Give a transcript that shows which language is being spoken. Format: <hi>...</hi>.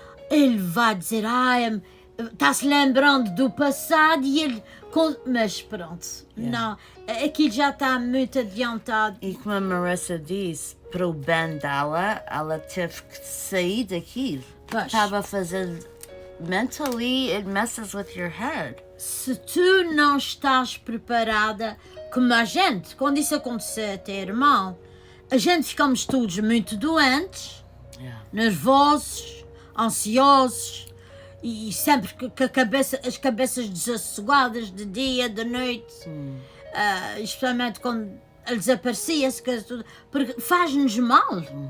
<pt>Ele vai dizer, ai, está se lembrando do passado e ele... Mas pronto, não, aquilo já está muito adiantado. E como a Marisa diz, para o bem dela, ela teve que sair daquilo. Pois. Estava a fazer...</pt> <en>Mentally, it messes with your head.</en> <pt>Se tu não estás preparada, como a gente, quando isso acontecer a teu irmão, a gente ficamos todos muito doentes,</pt> <en>Yeah.</en> <pt>nervosos, ansiosos, e sempre com as cabeças desassogadas de dia, de noite, especialmente quando ele desaparecia-se, porque faz-nos mal.</pt>